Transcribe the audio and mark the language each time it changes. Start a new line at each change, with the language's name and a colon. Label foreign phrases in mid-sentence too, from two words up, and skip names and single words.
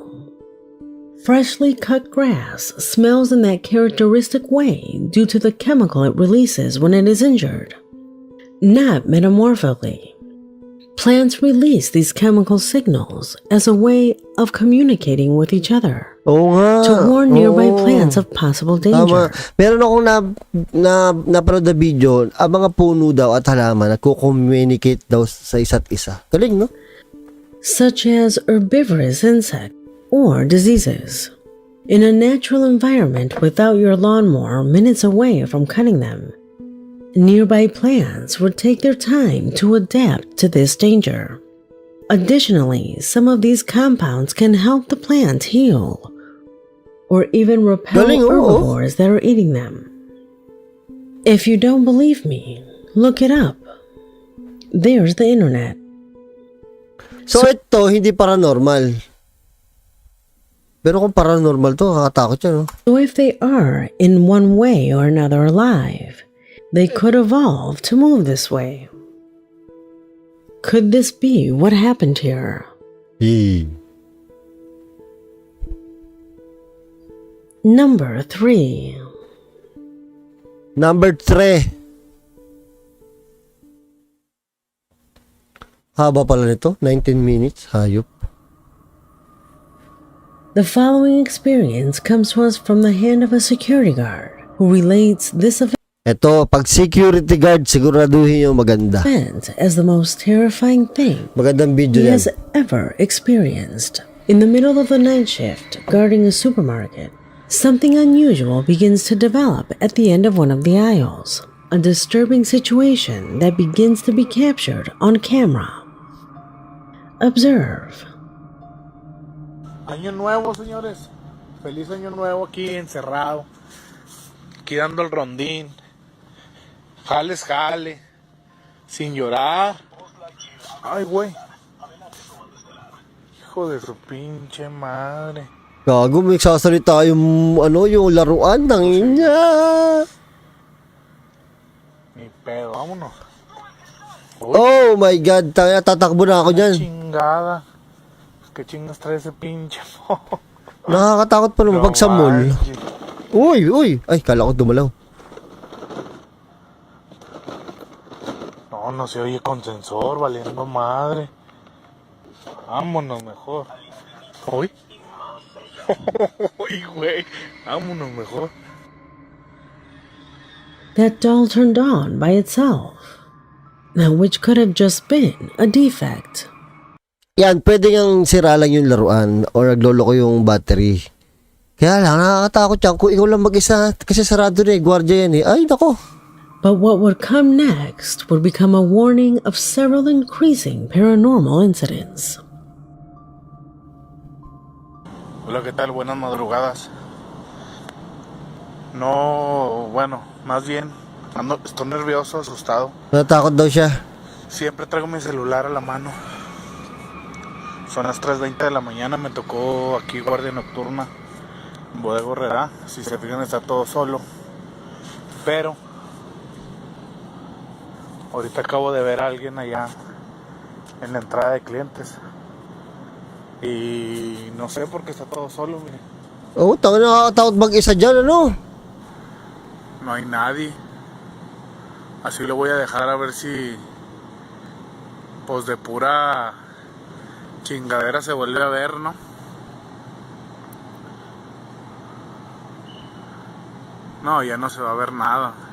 English: Freshly cut grass smells in that characteristic way due to the chemical it releases when it is injured. Not metamorphically. Plants release these chemical signals as a way of communicating with each other
Filipino: Oo nga.
English: to warn nearby
Filipino: Oo.
English: plants of possible
Filipino: Tama.
English: danger.
Filipino: Meron akong napanood na video, ang mga puno daw at halaman nagko-communicate daw sa isa't isa. Galing, no?
English: Such as herbivorous insects or diseases. In a natural environment without your lawnmower minutes away from cutting them, nearby plants would take their time to adapt to this danger. Additionally, some of these compounds can help the plant heal or even repel Galing, oo. herbivores that are eating them. If you don't believe me, look it up. There's the internet.
Filipino: So ito, hindi paranormal. Pero kung paranormal to, kakatakot yan, no?
English: So if they are, in one way or another, alive, they could evolve to move this way. Could this be what happened here? Number 3. Number 3.
Filipino: Haba pala nito, 19 minutes, hayop.
English: The following experience comes to us from the hand of a security guard who relates this
Filipino: Ito, pag security guard, siguraduhin yung maganda.
English: event as the most terrifying thing
Filipino: Magandang video
English: he
Filipino: yan.
English: has ever experienced. In the middle of the night shift, guarding a supermarket, something unusual begins to develop at the end of one of the aisles. A disturbing situation that begins to be captured on camera. Observe.
Spanish: Año nuevo, señores. Feliz año nuevo aquí encerrado. Aquí dando el rondín. Jales, jale. Sin llorar. Ay, güey. Hijo de su pinche madre.
Filipino: Gago, may sasalita yung, yung laruan ng inya.
Spanish: Ni pedo, vámonos.
English: Oh my God,
Filipino: tatakbo na ako dyan.
Spanish: Chingada. ¿Qué chingas trae ese pinche mo?
Filipino: Nakakatakot pa naman pag sa mall. Uy. Ay, kala ko dumalaw.
Spanish: No se oye con sensor, valiendo madre. Vámonos mejor. Uy. Uy, güey. Vámonos mejor.
English: That doll turned on by itself. Now, which could have just been a defect.
Filipino: Yan, pwede ngang sira lang yung laruan or nagloloko yung battery. Kaya lang, nakakatakot yan. Kung ikaw lang mag-isa, kasi sarado na gwardiya yan Ay, nako.
English: But what would come next would become a warning of several increasing paranormal incidents.
Spanish: Hola, ¿qué tal? Buenas madrugadas. No, bueno, más bien, estoy nervioso, asustado.
Filipino: Natakot daw siya.
Spanish: Siempre traigo mi celular a la mano. Son las 3:20 de la mañana, me tocó aquí guardia nocturna en Bodega Horrera. Si se fijan está todo solo. Pero ahorita acabo de ver a alguien allá en la entrada de clientes. Y no sé por qué está todo solo, mire.
Filipino: Oh, nakakatakot mag-isa dyan,
Spanish: No hay nadie. Así lo voy a dejar a ver si pues de pura chingadera se vuelve a ver, ¿no? No, ya no se va a ver nada.